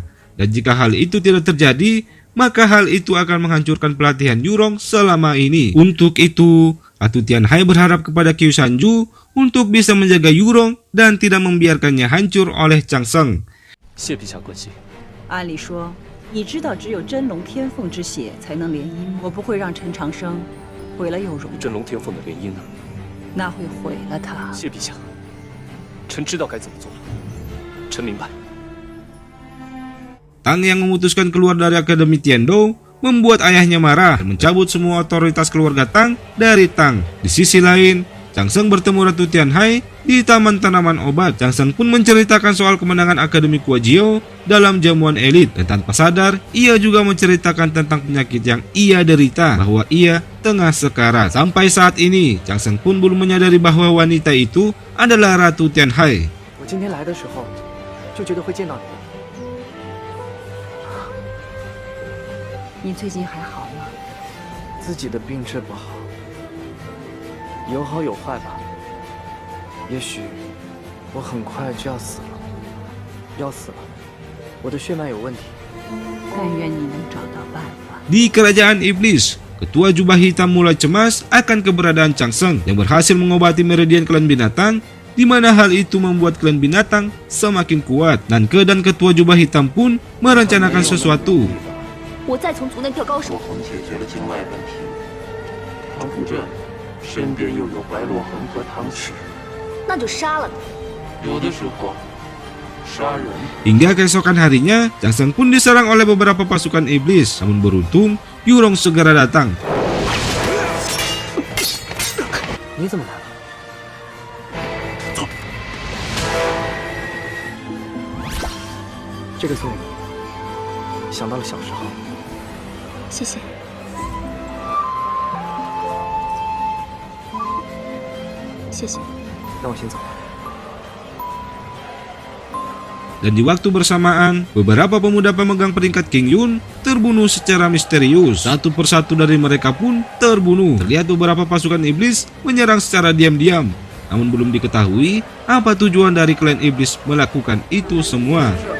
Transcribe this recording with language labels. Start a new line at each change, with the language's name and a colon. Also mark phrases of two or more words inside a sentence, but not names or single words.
Indonesian: Dan jika hal itu tidak terjadi, maka hal itu akan menghancurkan pelatihan Yurong selama ini. Untuk itu, Ratu Tianhai berharap kepada Kyusanju untuk bisa menjaga Yurong dan tidak membiarkannya hancur oleh Changseng.
Chinese: 谢陛下关心。按理说，你知道只有真龙天凤之血才能联姻，我不会让陈长生毁了有容，真龙天凤的联姻呢？那会毁了他。谢陛下，臣知道该怎么做，臣明白。
Indonesian: Tang yang memutuskan keluar dari Akademi Tiando membuat ayahnya marah dan mencabut semua otoritas keluarga Tang dari Tang. Di sisi lain, Changseng bertemu Ratu Tianhai di Taman Tanaman Obat. Changseng pun menceritakan soal kemenangan Akademi Kuajio dalam jamuan elit, dan tanpa sadar ia juga menceritakan tentang penyakit yang ia derita, bahwa ia tengah sekarat. Sampai saat ini, Changseng pun belum menyadari bahwa wanita itu adalah Ratu Tianhai.
Chinese: 我今天来的时候就觉得会见到你。你最近还好吗？自己的病治不好，有好有坏吧。也许我很快就要死了，要死了，我的血脉有问题。但愿你能找到办法。
Indonesian: Di kerajaan iblis, Ketua Jubah Hitam mulai cemas akan keberadaan Changseng yang berhasil mengobati meridian klan binatang, di mana hal itu membuat klan binatang semakin kuat. Nanke dan Ketua Jubah Hitam pun merencanakan sesuatu.
Chinese: 我再从族内调高手。我衡解决了经脉问题，唐普镇身边又有白洛恒和唐启，那就杀了他。有的时候杀人。
Indonesian: Hingga keesokan harinya, Changseng pun diserang oleh beberapa pasukan iblis. Namun beruntung, Yurong segera datang.
Chinese: 你怎么来了？走。这个送你，想到了小时候。谢谢。谢谢。那我先走。
Indonesian: Dan di waktu bersamaan, beberapa pemuda pemegang peringkat King Yun terbunuh secara misterius. Satu persatu dari mereka pun terbunuh. Terlihat beberapa pasukan iblis menyerang secara diam-diam. Namun belum diketahui apa tujuan dari klan iblis melakukan itu semua.